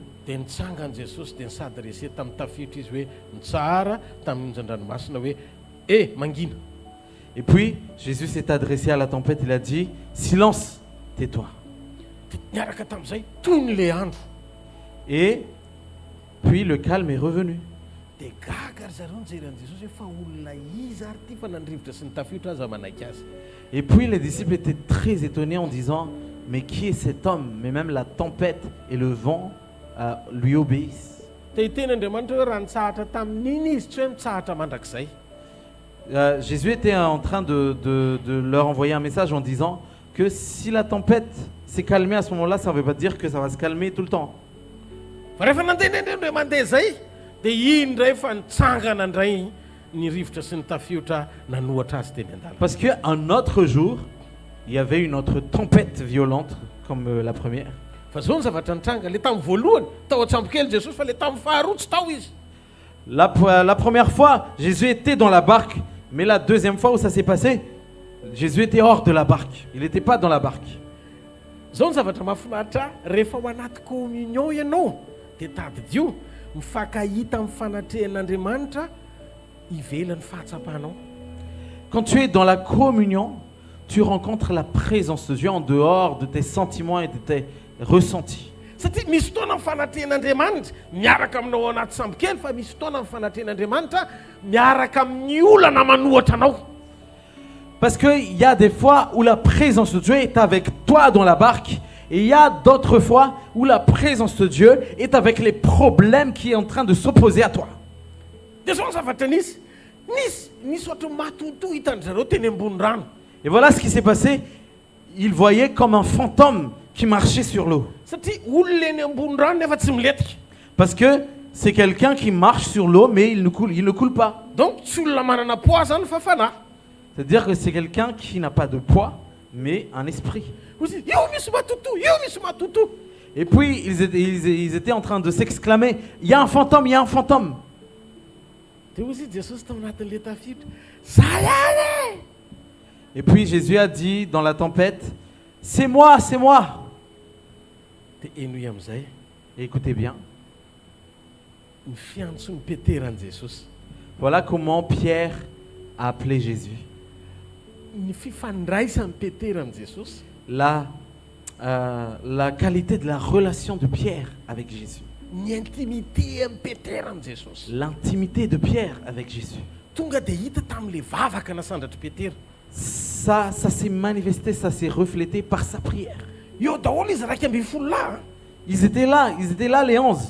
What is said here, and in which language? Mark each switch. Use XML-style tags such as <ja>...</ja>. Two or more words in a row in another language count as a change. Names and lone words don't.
<mg>Dia nitsangany Jesosy dia nisady resety tamin'ny tafiotra izy hoe nitsara tamin'ny onjan-dranomasina hoe mangina.</mg> <fr>Et puis, Jésus s'est adressé à la tempête, il a dit, silence, tais-toi.</fr> <mg>Dia niaraka tamin'izay toy ny le andro.</mg> <fr>Et puis le calme est revenu.</fr> <mg>Dia gaga ry zareo nijery an'i Jesosy hoe fa olona iza ary ty fa nandrivotra sy ny tafiotra aza manaiky azy.</mg> <fr>Et puis les disciples étaient très étonnés en disant, mais qui est cet homme? Mais même la tempête et le vent lui obéissent.</fr> <mg>Dia iten'Andriamanitra hoe raha nitsahatra tamin'iny izy tsy hoe mitsahatra mandrakizay.</mg> <fr>Jésus était en train de leur envoyer un message en disant que si la tempête s'est calmée à ce moment-là, ça ne veut pas dire que ça va se calmer tout le temps.</fr> <mg>Fa rehefa nandeha mandeha zay dia iny ndray fa nitsangana indray ny rivotra sy ny tafiotra nanohatra azy teny an-dalana.</mg> <fr>Parce qu'un autre jour, il y avait une autre tempête violente comme la première.</fr> <mg>Fa zao ny zavatra nitranga le tamin'ny voalohany tao an-tsambokely Jesosy fa le tamin'ny faharoa tsy tao izy.</mg> <fr>La première fois, Jésus était dans la barque, mais la deuxième fois où ça s'est passé, Jésus était hors de la barque. Il n'était pas dans la barque.</fr> <mg>Zao ny zavatra mahafinaritra rehefa ao anaty communion ianao dia tadidio mifankahita amin'ny fanatrehan'Andriamanitra ivelan'ny fahatsapanao.</mg> <fr>Quand tu es dans la communion, tu rencontres la présence de Dieu en dehors de tes sentiments et de tes ressentis.</fr> <mg>Satria misy fotoana amin'ny fanatrehan'Andriamanitra miaraka aminao ao anaty sambokely fa misy fotoana amin'ny fanatrehan'Andriamanitra miaraka amin'ny olana manohatra anao.</mg> <fr>Parce qu'il y a des fois où la présence de Dieu est avec toi dans la barque, et il y a d'autres fois où la présence de Dieu est avec les problèmes qui est en train de s'opposer à toi.</fr> <mg>Dia zao ny zavatra nisy ohatry matoto hitan'ny zareo teny ambony rano.</mg> <fr>Et voilà ce qui s'est passé. Il voyait comme un fantôme qui marchait sur l'eau.</fr> <mg>Satria olona eny ambony rano nefa tsy miletika.</mg> <fr>Parce que c'est quelqu'un qui marche sur l'eau, mais il ne coule pas.</fr> <mg>Donc tsy olona manana poids zany fa fanahy.</mg> <fr>C'est-à-dire que c'est quelqu'un qui n'a pas de poids, mais un esprit.</fr> <mg>Io misy matoto.</mg> <fr>Et puis ils étaient en train de s'exclamer, il y a un fantôme, il y a un fantôme.</fr> <mg>Dia hozy Jesosy tao anatin'le tafiotra zay any.</mg> <fr>Et puis Jésus a dit dans la tempête, c'est moi, c'est moi.</fr> <mg>Dia enoy amin'izay</mg> <fr>Et écoutez bien,</fr> <mg>ny fiantson'ny Peteran'i Jesosy.</mg> <fr>voilà comment Pierre a appelé Jésus.</fr> <mg>Ny fifandraisan'ny Petera amin'i Jesosy</mg> <fr>La qualité de la relation de Pierre avec Jésus.</fr> <mg>ny intimité amin'ny Petera amin'i Jesosy.</mg> <fr>L'intimité de Pierre avec Jésus.</fr> <mg>Tonga dia hita tamin'le vavaka nasandratry Petera.</mg> <fr>Ça s'est manifesté, ça s'est reflété par sa prière.</fr> <mg>Eo daholo izy 12 lahy.</mg> <fr>Ils étaient là les 11.</fr>